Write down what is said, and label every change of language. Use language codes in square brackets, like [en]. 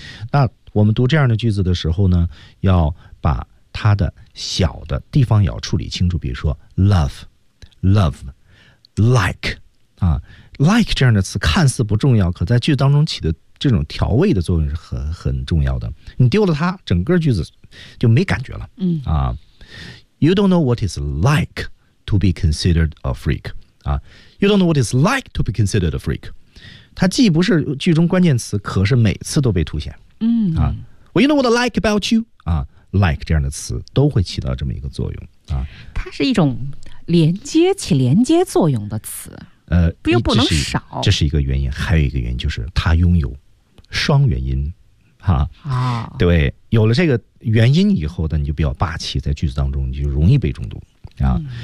[zh] 那我们读这样的句子的时候呢，要把它的小的地方要处理清楚，比如说 love，like 啊 ，like 这样的词看似不重要，可在句当中起的这种调味的作用是很重要的。你丢了它，整个句子就没感觉了。嗯 [en] 啊 ，You don't know what it's like to be considered a freak 啊 ，You don't know what it's like to be considered a freak。 [zh] 它既不是句中关键词，可是每次都被凸显。嗯 [en] 啊 ，Well, you know what I like about you 啊。 [zh] Like 这样的词都会起到这么一个作用啊，它是一种连接起连接作用的词，又不能少。这是一个原因，还有一个原因就是它拥有双元音哈、啊、对，有了这个原因以后呢，你就比较霸气，在句子当中你就容易被中毒啊、嗯。